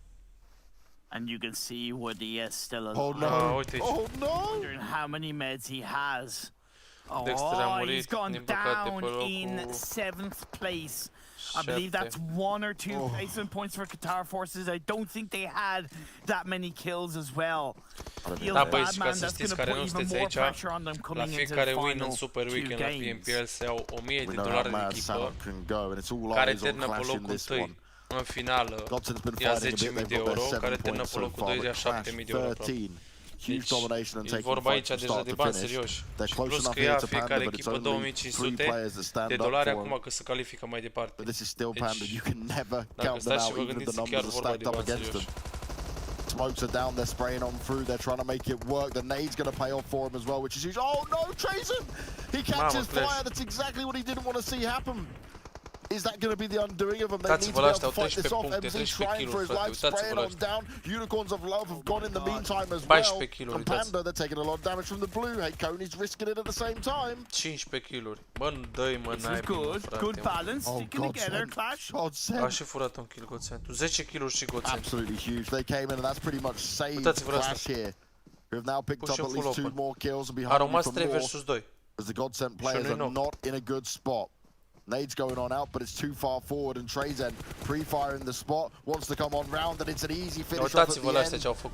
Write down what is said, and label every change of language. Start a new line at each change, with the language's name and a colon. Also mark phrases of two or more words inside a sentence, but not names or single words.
English: And you can see Woody is still alive. Oh no! Oh no! Wondering how many meds he has. Oh, he's gone down in 7th place. I believe that's 1 or 2 FACEM points for Qatar Forces. I don't think they had that many kills as well.
Romanian: Da, băieți, ca să știți care nu sunteți aici, la fiecare win în Super Weekend la PNPL se iau $1000 de echipă, care termină pe locul 1 în finală, ia €10.000, care termină pe locul 2 ia €7.000 aproape. Deci, e vorba aici deja de bani serioși. Și plus că ia fiecare echipă $2.500 acum că se califică mai departe. Deci, dacă stați și vă gândiți, chiar vorba de bani serioși.
English: Smokes are down, they're spraying on through, they're trying to make it work. The nade's going to pay off for him as well, which is huge. Oh no, Trazen! He catches fire, that's exactly what he didn't want to see happen. Is that going to be the undoing of him? They need to be able to fight this off. MZ trying for his life, spraying on down. Unicorns of Love have gone in the meantime as well. And Panda, they're taking a lot of damage from the blue. Hey, Coney's risking it at the same time.
Romanian: 15 kiluri. Bă, dă-i mă, n-ai good, frate.
English: Good balance, sticking together, Clash.
Romanian: A și furat un kill Godsend. 10 kiluri și Godsend.
English: Absolutely huge. They came in and that's pretty much saved Clash here. Who have now picked up at least 2 more kills and be hungry for more. As the Godsend players are not in a good spot. Nade's going on out, but it's too far forward, and Trazen pre-firing the spot, wants to come on round, and it's an easy finish off at the end.